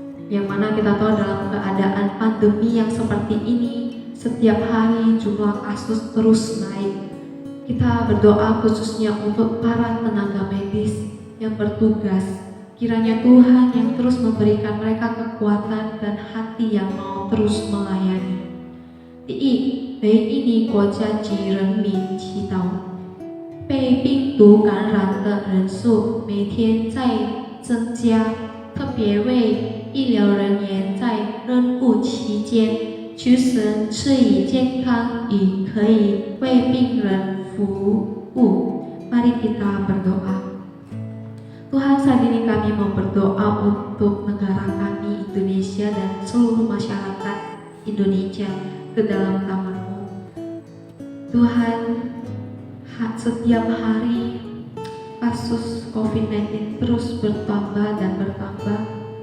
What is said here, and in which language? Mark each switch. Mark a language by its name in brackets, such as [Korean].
[Indonesian] Yang mana kita tahu dalam keadaan pandemi yang seperti ini, setiap hari jumlah kasus terus naik. Kita berdoa khususnya untuk para tenaga medis yang bertugas. Kiranya Tuhan yang terus memberikan mereka kekuatan dan hati yang mau terus melayani. [Chinese] 第一，为印尼国家及人民祈祷。被病毒感染的人数每天在增加，特别为医疗人员在任务期间，求神赐予健康与可以为病人服务。 [Indonesian] Mari kita berdoa. Tuhan, saat ini kami mau berdoa untuk negara kami Indonesia dan seluruh masyarakat Indonesia ke dalam tangan-Mu. Tuhan, setiap hari kasus COVID-19 terus bertambah dan bertambah.